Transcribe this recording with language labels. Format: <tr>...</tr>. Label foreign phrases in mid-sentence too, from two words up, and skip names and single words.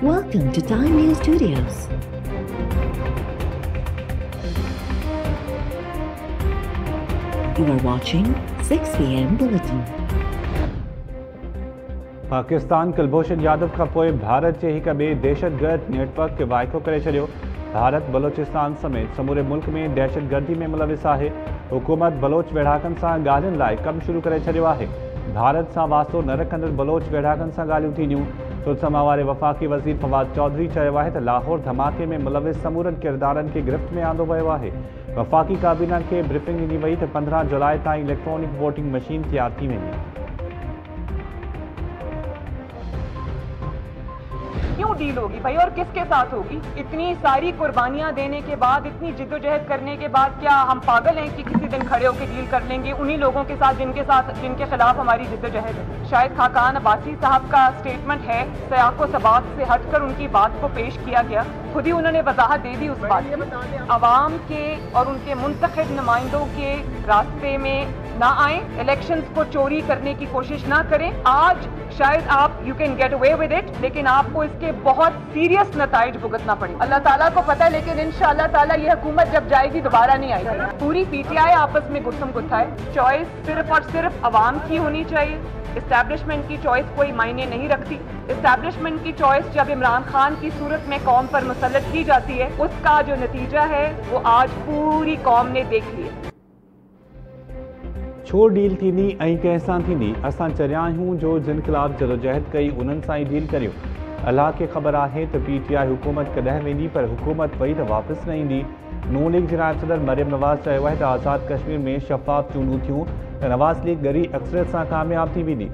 <en>Welcome to Time News Studios. You are watching 6 p.m. Bulletin.</en> <sd>पाकिस्तान कुलभूषण यादव का पोइ भारत जे हिक ॿिए दहशतगर्द नेटवर्क खे वाइको करे छॾियो। भारत बलोचिस्तान समेत समूरे मुल्क में दहशतगर्दी में मुलविस आहे। हुकूमत बलोच वेढ़ाकनि सां ॻाल्हियुनि लाइ कमु शुरू करे छॾियो आहे। भारत सां वास्तो न रखंदड़ बलोच वेढ़ाकनि सां ॻाल्हियूं थींदियूं। सुलसमा वारे वफ़ाक़ी वज़ीर फवाद चौधरी चयो आहे त लाहौर धमाके में मुलविस समूरनि किरदारनि खे गिरफ़्त में आंदो वियो आहे। वफ़ाक़ी काबीना खे ब्रीफिंग ॾिनी वई त 15 जुलाई ताईं</sd> <en>electronic voting machine</en> <sd>तैयार थी वेंदी।</sd> <ur>کیوں ڈیل ہوگی بھائی، اور کس کے ساتھ ہوگی? اتنی ساری قربانیاں دینے کے بعد، اتنی جدوجہد کرنے کے بعد کیا ہم پاگل ہیں کہ کسی دن کھڑے ہو کر ڈیل کر لیں گے انہی لوگوں کے ساتھ جن کے خلاف ہماری جدوجہد ہے? شاید خاقان عباسی صاحب کا اسٹیٹمنٹ ہے، سیاق و سباق سے ہٹ کر ان کی بات کو پیش کیا گیا. خود ہی انہوں نے وضاحت دے دی اس بات کی۔ عوام کے اور ان کے منتخب نمائندوں کے راستے میں نہ آئے، الیکشنز کو چوری کرنے کی کوشش نہ کریں. آج شاید آپ</ur> <en>you can get away with it,</en> <ur>لیکن آپ کو اس کے بہت سیریس نتائج بھگتنا پڑے. اللہ تعالیٰ کو پتا ہے، لیکن ان شاء اللہ تعالیٰ یہ حکومت جب جائے گی دوبارہ نہیں آئے گی. پوری پی ٹی آئی آپس میں گتھم گتھا ہے۔ چوائس صرف اور صرف عوام کی ہونی چاہیے. اسٹیبلشمنٹ کی چوائس کوئی معنی نہیں رکھتی۔ اسٹیبلشمنٹ کی چوائس جب عمران خان کی صورت میں قوم پر مسلط کی جاتی ہے، اس کا جو نتیجہ ہے وہ آج پوری قوم نے دیکھ لیا.</ur> <sd>छो डील थींदी ऐं कंहिंसां थींदी? असां चरिया आहियूं जो जिन ख़िलाफ़ जदोजहद कई उन्हनि सां ई डील करियो। अलाह खे ख़बर आहे त पीटीआई हुकूमत कॾहिं वेंदी, पर हुकूमत वई त वापसि न ईंदी। नून लीग जे नायब सदर मरियम नवाज़ चयो आहे त आज़ाद कश्मीर में शफ़ाफ़ चूंडूं थियूं त नवाज़ लीग ॻरी अक्सरियत सां कामयाब थी वेंदी।</sd>